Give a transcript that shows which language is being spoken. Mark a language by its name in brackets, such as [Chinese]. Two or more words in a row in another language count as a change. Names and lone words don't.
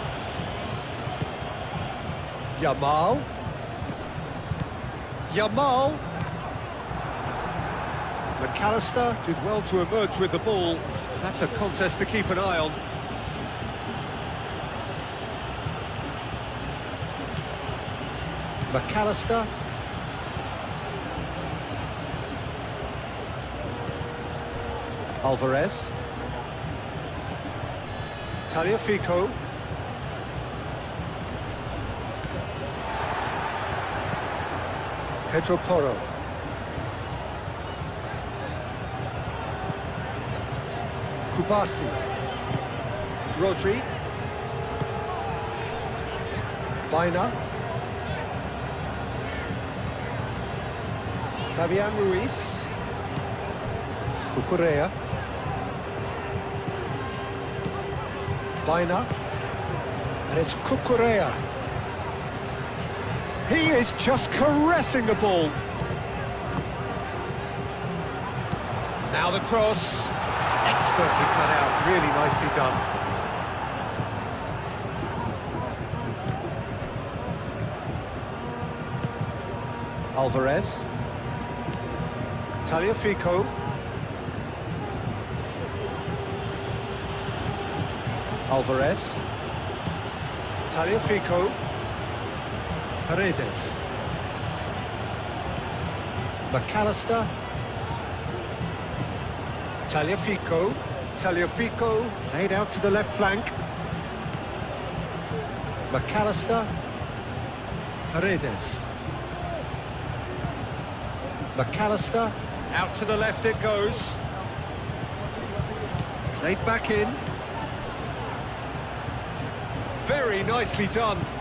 [English] Yamal. Yamal. McAllister did well to emerge with the ball. That's a contest to keep an eye on. McAllister. Alvarez. Tagliafico. Pedro Porro. Kubasi. Rodri. Baina. Fabian Ruiz. Cucurella. Baina. And it's Cucurella. He is just caressing the ball. Now the cross. Expertly cut out, really nicely done. Alvarez. Tagliafico. Alvarez. Tagliafico. Paredes. McAllister. Tagliafico. Tagliafico. Played out to the left flank. McAllister. Paredes. McAllister. Out to the left it goes. Played back in. Very nicely done.